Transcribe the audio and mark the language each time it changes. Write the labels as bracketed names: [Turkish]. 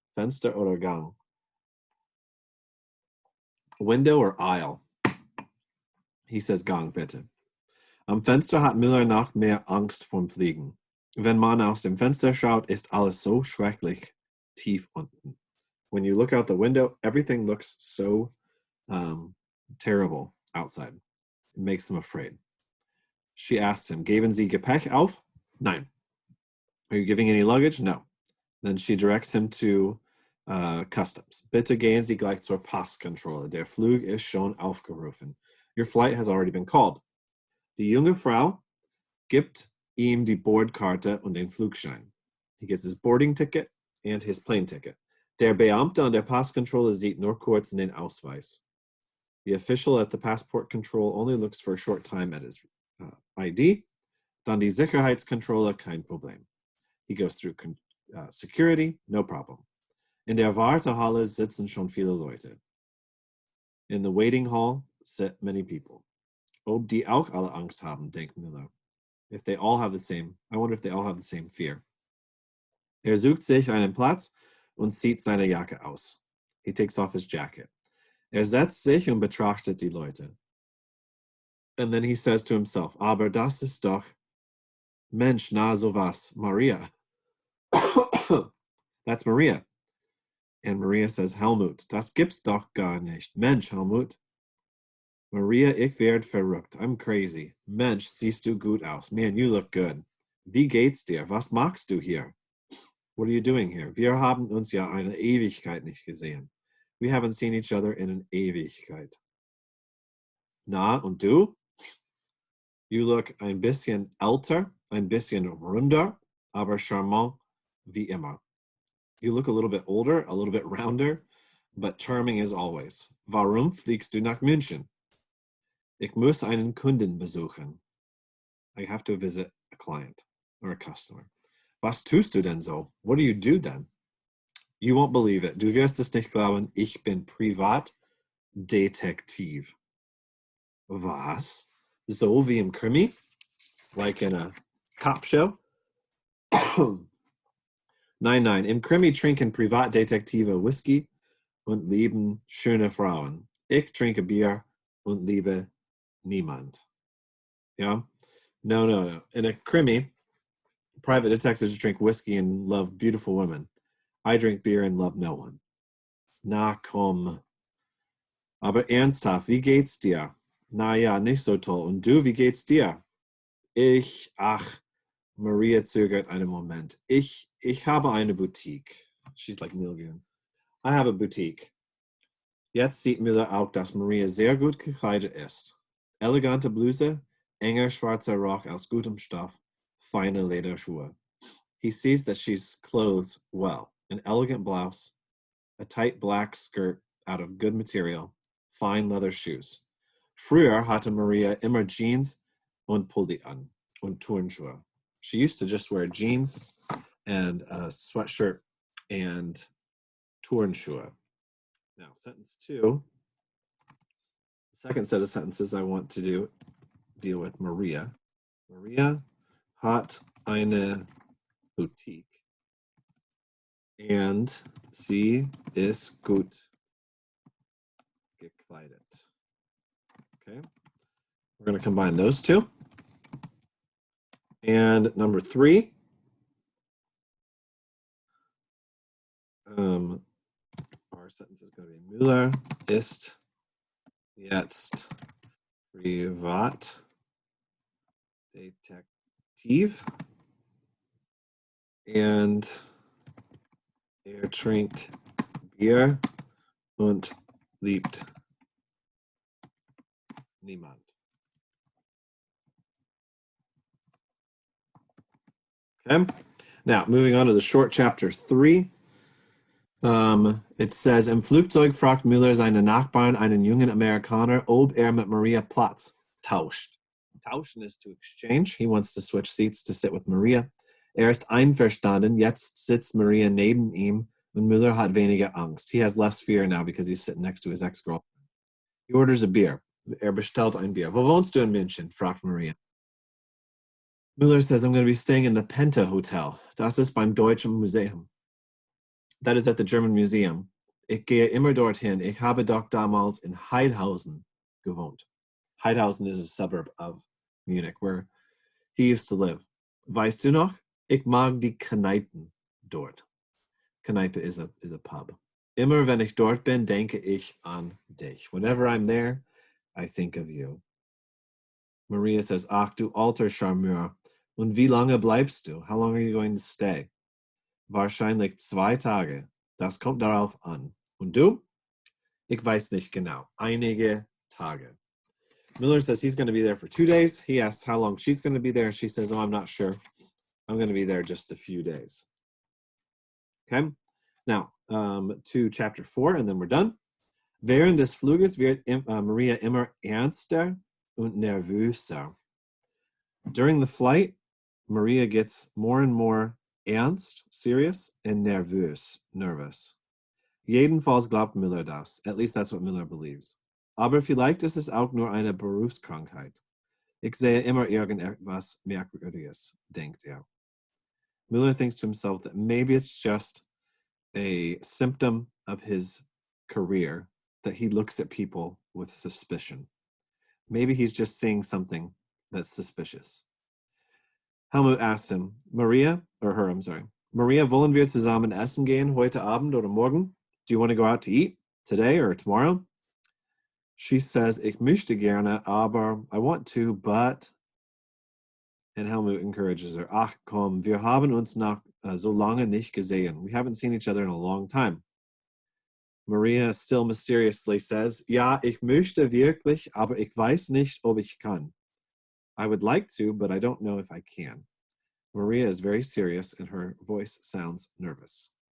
[German] Fenster oder Gang? [English] Window or aisle? He says, [German] Gang, bitte. Am Fenster hat Müller noch mehr Angst vom Fliegen. Wenn man aus dem Fenster schaut, ist alles so schrecklich tief unten. [English] When you look out the window, everything looks so terrible outside. It makes him afraid. She asks him, [German] geben Sie Gepäck auf? Nein. [English] Are you giving any luggage? No. Then she directs him to customs. [German] Bitte gehen Sie gleich zur Passkontrolle. Der Flug ist schon aufgerufen. [English] Your flight has already been called. [German] Die junge Frau gibt ihm die Bordkarte und den Flugschein. [English] He gets his boarding ticket and his plane ticket. [German] Der Beamte an der Passkontrolle sieht nur kurz in den Ausweis. [English] The official at the passport control only looks for a short time at his ID. [German] Dann die Sicherheitskontrolle, kein Problem. [English] He goes through security, no problem. [German] In der Wartehalle sitzen schon viele Leute. [English] In the waiting hall sit many people. [German] Ob die auch alle Angst haben, denkt Müller. [English] If they all have the same, I wonder if they all have the same fear. [German] Sucht sich einen Platz und zieht seine Jacke aus. [English] He takes off his jacket. [German] Setzt sich und betrachtet die Leute. [English] And then he says to himself, [German] aber das ist doch, Mensch, na sowas, Maria. [English] That's Maria. And Maria says, [German] Helmut, das gibt's doch gar nicht. Mensch, Helmut. Maria, ich werd verrückt. [English] I'm crazy. [German] Mensch, siehst du gut aus. [English] Man, you look good. [German] Wie geht's dir? Was machst du hier? [English] What are you doing here? [German] Wir haben uns ja eine Ewigkeit nicht gesehen. [English] We haven't seen each other in an Ewigkeit. [German] Na, und du? [English] You look [German] ein bisschen älter, ein bisschen runder, aber charmant wie immer. [English] You look a little bit older, a little bit rounder, but charming as always. [German] Warum fliegst du nach München? Ich muss einen Kunden besuchen. [English] I have to visit a client or a customer. [German] Was tust du denn so? [English] What do you do then? You won't believe it. [German] Du wirst es nicht glauben. Ich bin Privatdetektiv. Was? So wie im Krimi? [English] Like in a cop show? [German] Nein. Im Krimi trinken Privatdetektive Whisky und lieben schöne Frauen. Ich trinke Bier und liebe niemand. [English] Yeah? No. In a Krimi, private detectives drink whiskey and love beautiful women. I drink beer and love no one. [German] Na komm. Aber ernsthaft, wie geht's dir? Na ja, nicht so toll. Und du, wie geht's dir? Ach, Maria zögert einen Moment. Ich habe eine Boutique. [English] She's like Milgren. I have a boutique. [German] Jetzt sieht Müller auch, dass Maria sehr gut gekleidet ist. Elegante Bluse, enger schwarzer Rock aus gutem Stoff, feine Lederschuhe. [English] He sees that she's clothed well. An elegant blouse, a tight black skirt out of good material, fine leather shoes. [German] Früher hatte Maria immer Jeans und Pulli an und Turnschuhe. [English] She used to just wear jeans and a sweatshirt and Turnschuhe. Now, sentence 2. The second set of sentences I want to deal with Maria. [German] Maria hat eine Boutique. And sie ist gut gekleidet. [English] Okay, we're going to combine those two. And number 3, our sentence is going to be [German] Müller ist jetzt Privatdetektiv and trinkt Bier und liebt niemand. [English] Okay, now moving on to the short chapter 3. It says, [German] im Flugzeug fragt Müller seinen Nachbarn, einen jungen Amerikaner, ob mit Maria Platz tauscht. [English] Tauschen is to exchange. He wants to switch seats to sit with Maria. [German] Ist einverstanden. Jetzt sitzt Maria neben ihm und Müller hat weniger Angst. [English] He has less fear now because he's sitting next to his ex-girlfriend. He orders a beer. [German] Bestellt ein Bier. Wo wohnst du in München? Fragt Maria. [English] Müller says, I'm going to be staying in the Penta Hotel. [German] Das ist beim Deutschen Museum. [English] That is at the German Museum. [German] Ich gehe immer dorthin. Ich habe doch damals in Heidhausen gewohnt. [English] Heidhausen is a suburb of Munich where he used to live. [German] Weißt du noch? Ich mag die Kneipen dort. [English] Kneipe is a pub. [German] Immer wenn ich dort bin, denke ich an dich. [English] Whenever I'm there, I think of you. Maria says, [German] ach du alter Charmeur. Und wie lange bleibst du? [English] How long are you going to stay? [German] Wahrscheinlich 2 Tage. Das kommt darauf an. Und du? Ich weiß nicht genau. Einige Tage. [English] Müller says he's going to be there for 2 days. He asks how long she's going to be there. She says, oh, I'm not sure. I'm going to be there just a few days. Okay? Now, to chapter 4, and then we're done. [German] Während des Fluges wird Maria immer ernster und nervöser. [English] During the flight, Maria gets more and more ernst, serious, and nervös, nervous. [German] Jedenfalls glaubt Müller das. [English] At least that's what Müller believes. [German] Aber vielleicht ist es auch nur eine Berufskrankheit. Ich sehe immer irgendetwas Merkwürdiges, denkt er. [English] Müller thinks to himself that maybe it's just a symptom of his career that he looks at people with suspicion. Maybe he's just seeing something that's suspicious. Helmut asks him, [German] Maria, wollen wir zusammen essen gehen heute Abend oder morgen? [English] Do you want to go out to eat today or tomorrow? She says, [German] ich möchte gerne, aber [English] I want to, but... And Helmut encourages her, [German] ach komm, wir haben uns noch so lange nicht gesehen. [English] We haven't seen each other in a long time. Maria still mysteriously says, [German] ja, ich möchte wirklich, aber ich weiß nicht, ob ich kann. [English] I would like to, but I don't know if I can. Maria is very serious and her voice sounds nervous.